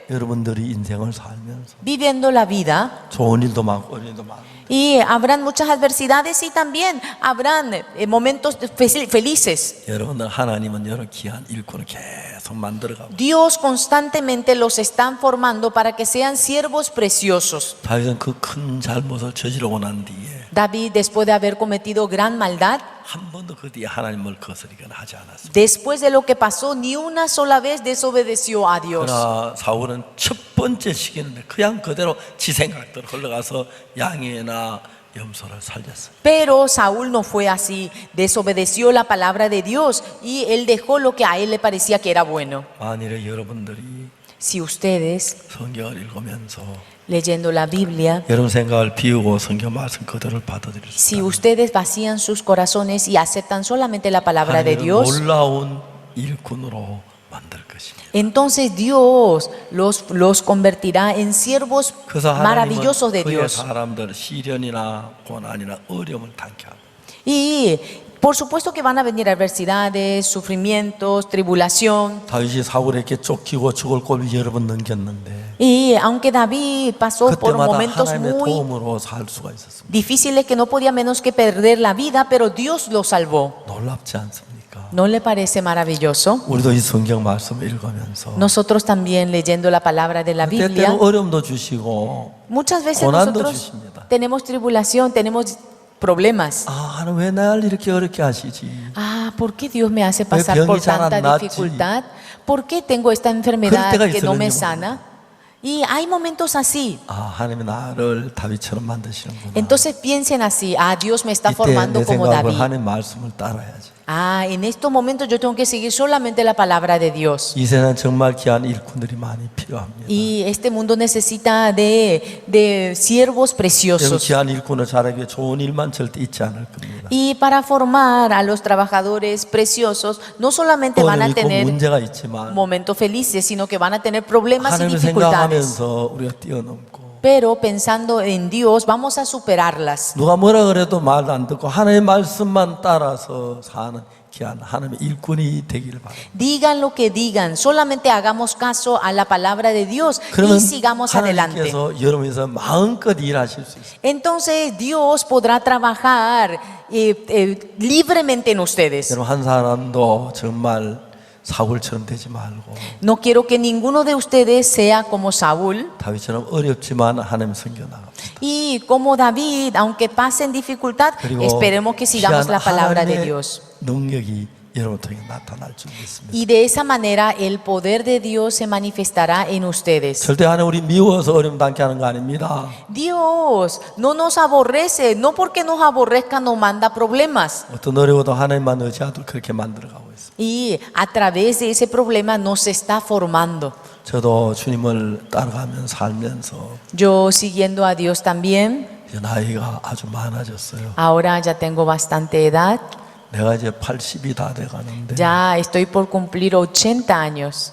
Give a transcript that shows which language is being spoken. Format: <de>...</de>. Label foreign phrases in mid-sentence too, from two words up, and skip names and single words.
<ko>여러분들이 인생을 살면서</ko> <es>Viviendo la vida.</es> <ko>좋은 일도 많고 어려운 일도 많고</ko> <es>Y habrán muchas adversidades y también habrán momentos felices.</es> <ko>여러분들 하나님은 여러 귀한 일꾼을 계속 만들어가고</ko> <es>Dios constantemente los están formando para que sean siervos preciosos.</es> <ko>다윗은 그 큰 잘못을 저지르고 난 뒤에</ko> <es>David, después de haber cometido gran maldad,</es> <ko>한 번도 그 뒤에 하나님을 거스리거나 하지 않았습니다.</ko> <es>después de lo que pasó, ni una sola vez desobedeció a Dios.</es> <ko>그러나 사울은 첫 번째 시기인데 그냥 그대로 지 생각대로 흘러가서 양이나 염소를 살렸어요.</ko> <es>Pero Saúl no fue así, desobedeció la palabra de Dios y él dejó lo que a él le parecía que era bueno.</es> <ko>만일에 여러분들이</ko> <es>Si ustedes,</es> <ko>성경을 읽으면서</ko> <es>leyendo la Biblia,</es> <ko>여러분 생각을 비우고 성경 말씀 그대로 받아들일 수</ko> <es>si</es> <ko>있다.</ko> <es>ustedes vacían sus corazones y aceptan solamente la palabra de</es> <ko>하나님은</ko> <es>Dios,</es> <ko>놀라운 일꾼으로 만들 것입니다.</ko> <es>entonces Dios los convertirá en siervos</es> <ko>그래서 하나님은</ko> <es>maravillosos de</es> <ko>그의</ko> <es>Dios.</es> <ko>사람들 시련이나 고난이나 어려움을 당케 하고</ko> <es>Y por supuesto que van a venir adversidades, sufrimientos, tribulación.</es> <ko>다윗이 사울에게 쫓기고 죽을 꼴을 여러 번 넘겼는데</ko> <es>Y aunque David pasó por</es> <ko>그때마다</ko> <es>momentos</es> <ko>하나님의</ko> <es>muy</es> <ko>도움으로 살 수가 있었습니다.</ko> <es>difíciles que no podía menos que perder la vida, pero Dios lo salvó.</es> <ko>놀랍지 않습니까?</ko> <es>¿No le parece maravilloso?</es> <ko>우리도 이 성경 말씀 읽으면서</ko> <es>Nosotros también leyendo la palabra de la Biblia,</es> <ko>때때로 어려움도 주시고</ko> <es>muchas veces</es> <ko>고난도</ko> <es>nosotros</es> <ko>주십니다.</ko> <es>tenemos tribulación, tenemos problemas.</es> <ko>아, 하나님 왜 날 이렇게 어렵게 하시지?</ko> <es>Ah, ¿por qué Dios me hace pasar por</es> <ko>병이 잘 안</ko> <es>tanta</es> <ko>낫지?</ko> <es>dificultad? ¿Por qué tengo esta enfermedad</es> <ko>때가</ko> <es>que no me</es> <ko>있었는지</ko> <es>sana? Y hay momentos así.</es> <ko>아, 하나님이 나를 다윗처럼 만드시는구나.</ko> <es>Entonces piensen así, ah, Dios me está</es> <ko>이때</ko> <es>formando</es> <ko>내</ko> <es>como</es> <ko>생각은</ko> <es>David.</es> <ko>하나님 말씀을 따라야지.</ko> <es>Ah, en estos momentos yo tengo que seguir solamente la palabra de Dios.</es> <ko>이 세상 정말 귀한 일꾼들이 많이 필요합니다.</ko> <es>Y este mundo necesita de siervos</es> <ko>여러분</ko> <es>preciosos.</es> <ko>귀한 일꾼을 자라기 위해 좋은 일만 절대 있지 않을 겁니다.</ko> <es>Y para formar a los trabajadores preciosos, no solamente van</es> <ko>어려움</ko> <es>a</es> <ko>있고</ko> <es>tener</es> <ko>문제가 있지만</ko> <es>momentos felices, sino que van a tener problemas y</es> <ko>하나님을</ko> <es>dificultades.</es> <ko>생각하면서 우리가 뛰어넘고</ko> <es>Pero pensando en Dios, vamos a superarlas.</es> <ko>누가 뭐라 그래도 말 안 듣고 하나님의 말씀만 따라서 사는 귀한 하나님의 일꾼이 되기를 바랍니다.</ko> <es>Digan lo que digan, solamente hagamos caso a la palabra de Dios</es> <ko>그러면</ko> <es>y sigamos adelante.</es> <ko>하나님께서 여러분에서 마음껏 일하실 수 있어요.</ko> <es>Entonces Dios podrá trabajar libremente en ustedes.</es> <ko>여러분 한 사람도 정말 사울처럼 되지 말고</ko> <es>No quiero que ninguno de ustedes sea como Saúl</es> <ko>다윗처럼 어렵지만 하나님 섬겨나갑니다.</ko> <es>y como David, aunque pasen dificultad,</es> <ko>그리고</ko> <es>esperemos que sigamos</es> <ko>귀한</ko> <es>la palabra de</es> <ko>하나님의</ko> <es>Dios.</es> <ko>능력이 여러분 통해 나타날 줄 믿습니다.</ko> <es>Y de esa manera el poder de Dios se manifestará en ustedes.</es> <ko>절대 하나님 우리 미워서 어려움 당케 하는 거 아닙니다.</ko> <es>Dios no nos aborrece, no porque nos aborrezca nos manda problemas.</es> <ko>어떤 어려워도 하나님만 의지하도록 그렇게 만들어가고 있습니다.</ko> <es>Y a través de ese problema nos está formando.</es> <ko>저도 주님을 따라가면서 살면서</ko> <es>Yo siguiendo a Dios también,</es> <ko>이제 나이가 아주 많아졌어요.</ko> <es>ahora ya tengo bastante edad,</es> <ko>내가 이제 80이 다 돼가는데</ko> <es>ya estoy por cumplir 80 años.</es>